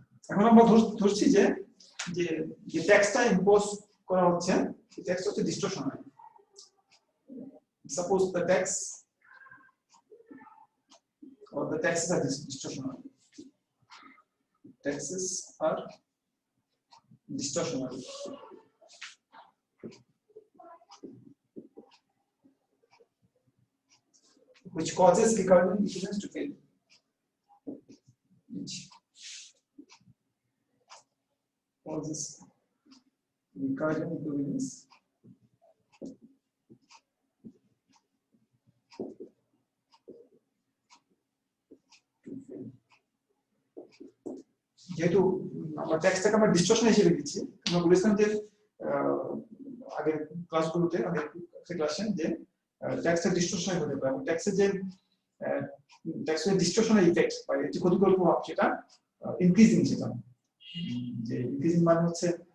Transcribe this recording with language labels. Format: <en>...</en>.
<bn>এখন আমরা ধরছি যে যে ট্যাক্সটা ইম্পোজ করা হচ্ছে সেই ট্যাক্স হচ্ছে ডিসটরশনাল। Suppose the tax</bn> <en>or the taxes are distortional. Taxes are distortional. Which causes recurrent equivalence to fail. Which causes recurrent equivalence to fail.</en> <bn>যেহেতু আমরা ট্যাক্সটাকে আমরা ডিসটরশন হিসেবে দিচ্ছি, আমরা বলেছিলাম যে আগের ক্লাসগুলোতে, আগের ক্লাসে, যে ট্যাক্সের ডিসটরশন হতে পারে, এবং ট্যাক্সের যে ডিসটরশনাল ইফেক্ট বা যে ক্ষতিকর প্রভাব সেটা ইনক্রিজিং, সেটা যে ইনক্রিজিং মানে হচ্ছে</bn>